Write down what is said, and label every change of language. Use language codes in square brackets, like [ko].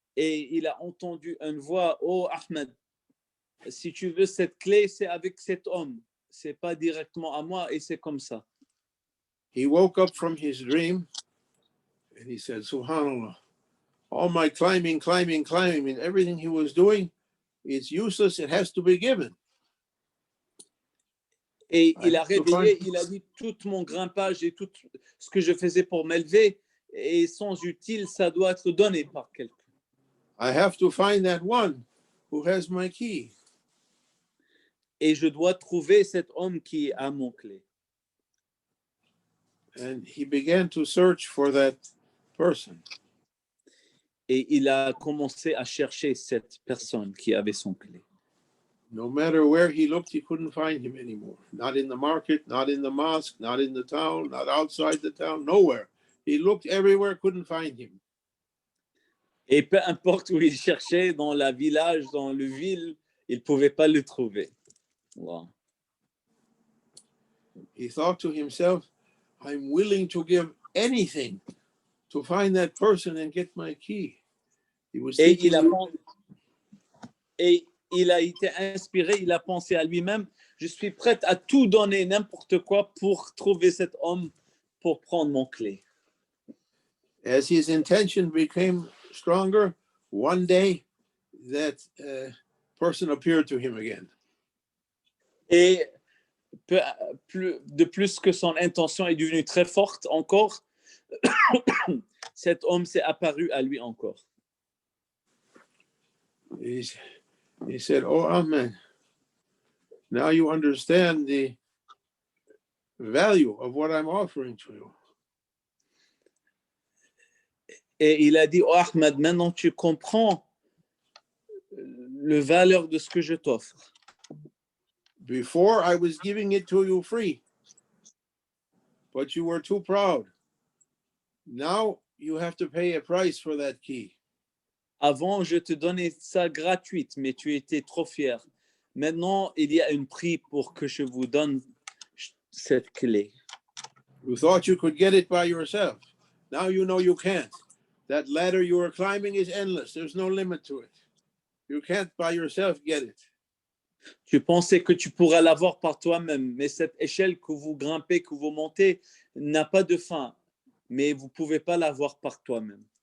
[fr] et il a entendu une voix, oh Ahmed, si tu veux cette clé, c'est avec cet homme, c'est pas directement à moi, et c'est comme ça. [en] He woke up from his dream and he said, Subhanallah, all my climbing, and everything he was doing, it's useless, it has to be given. [fr] Et [en] I [fr] il a [en] have to [fr] réveillé, [en] find, [fr] il a dit tout mon grimpage et tout ce que je faisais pour m'élever est sans utile, ça doit être donné par quelqu'un. [en] I have to find that one who has my key. [fr] Et je dois trouver cet homme qui a mon clé. [en] And he began to search for that person. [fr] Et il a commencé à chercher cette personne qui avait son clé. [en] No matter where he looked, he couldn't find him anymore. Not in the market, not in the mosque, not in the town, not outside the town, nowhere. He looked everywhere, couldn't find him. [fr] Et peu importe où il cherchait, dans la village, dans le ville, il ne pouvait pas le trouver. [en] Wow. He thought to himself, I'm willing to give anything to find that person and get my key. He was [fr] Et [en] thinking, [fr] il a été inspiré, il a pensé à lui-même, je suis prêt à tout donner, n'importe quoi, pour trouver cet homme, pour prendre mon clé. [en] as his intention became stronger, one day that person appeared to him again. [fr] Et de plus que son intention est devenue très forte encore, cet homme s'est apparu à lui encore. [en] He said, Oh, Ahmed, now you understand the value of what I'm offering to you. [fr] Et il a dit, oh Ahmed, maintenant tu comprends le valeur de ce que je t'offre. [en] Before I was giving it to you free, but you were too proud. Now you have to pay a price for that key. [fr] Avant, je te donnais ça gratuite, mais tu étais trop fier. Maintenant, il y a un prix pour que je vous donne cette clé. [en] You thought you could get it by yourself. Now you know you can't. That ladder you are climbing is endless. There's no limit to it. You can't by yourself get it. [fr] Tu pensais que tu pourrais l'avoir par toi-même, mais cette échelle que vous grimpez, que vous montez, n'a pas de fin. Mais vous ne pouvez pas l'avoir par toi-même.